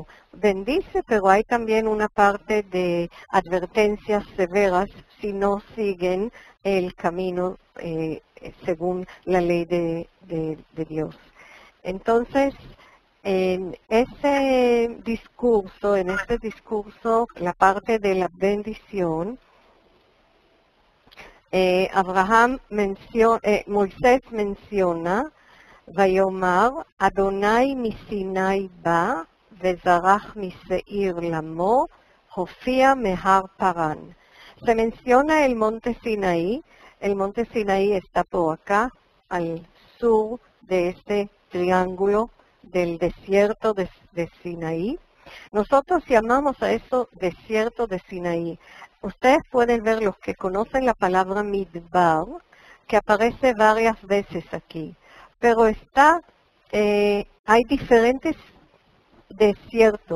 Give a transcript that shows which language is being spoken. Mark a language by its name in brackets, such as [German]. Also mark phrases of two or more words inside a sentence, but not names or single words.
[Spanish] Bendice, pero hay también una parte de advertencias severas si no siguen el camino según la ley de Dios. Entonces, en este discurso, la parte de la bendición, Moisés menciona, [Hebrew] ויאמר, אדוני מסיני בא, וזרח משעיר למו, הופיע מהר פרן. [Spanish] Se menciona el monte Sinaí está por acá, al sur de este triángulo del desierto de Sinaí. Nosotros llamamos a eso desierto de Sinaí. Ustedes pueden ver, los que conocen la palabra Midbar, que aparece varias veces aquí, pero hay diferentes desiertos.